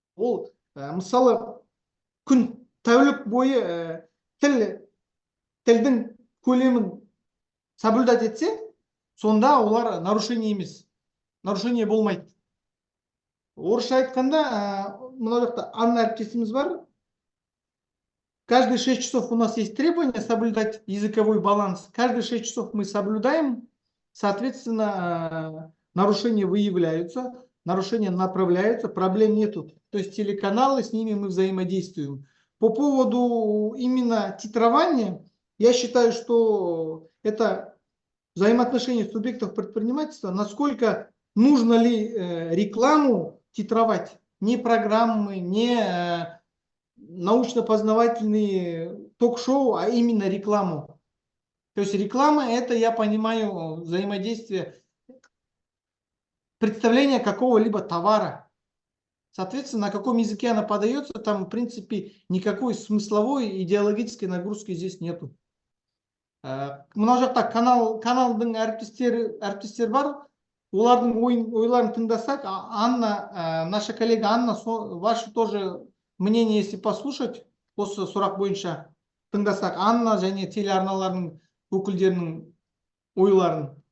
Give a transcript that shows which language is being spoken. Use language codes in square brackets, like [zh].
[kk] Ол мысалы күн тәулік бойы тілдің көлемін соблюдать етсе, сонда олар нарушение емес. Нарушение болмайды. Орысша айтқанда, мына жақта Анна әріптесіміз бар. [ru] Каждые 6 часов у нас есть требование соблюдать языковой баланс. Каждые 6 часов мы соблюдаем, соответственно, нарушения выявляются, нарушения направляются, проблем нету. То есть телеканалы, с ними мы взаимодействуем. По поводу именно титрования, я считаю, что это взаимоотношения субъектов предпринимательства, насколько нужно ли рекламу титровать, не программы, не научно-познавательные ток-шоу, а именно рекламу. То есть реклама — это, я понимаю, взаимодействие, представление какого-либо товара Соответственно, на каком языке она подается, там, в принципе, никакой смысловой, идеологической нагрузки здесь нету. [kk] Мына жақта каналдың әріптестері бар. Олардың ойларын тыңдасақ, Анна, [ru] наша коллега Анна, ваше тоже мнение, если послушать, [kk] осы сұрақ бойынша тыңдасақ, Анна және телеарналардың өкілдерінің ойларын.